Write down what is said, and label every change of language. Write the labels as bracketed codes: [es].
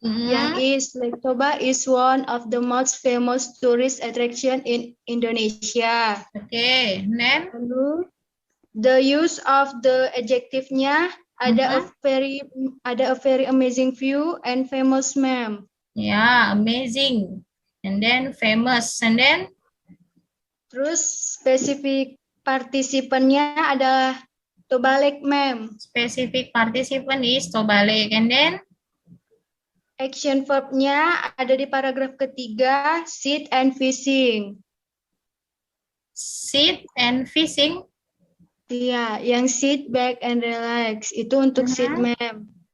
[en] Yang is Lake Toba is one of the most famous tourist attraction in Indonesia. Okay, then Lalu, the use of the adjective-nya ada a very amazing view and famous, ma'am. yeah, amazing. And then famous. And then [id] Terus spesifik partisipannya adalah Toba Lake, ma'am. [en] specific participant is Toba Lake. And then [id] Action verb-nya ada di paragraf ketiga, [en] sit and fishing. sit and fishing. [id] Iya, yang [en] sit back and relax [id] itu untuk sit, ma'am.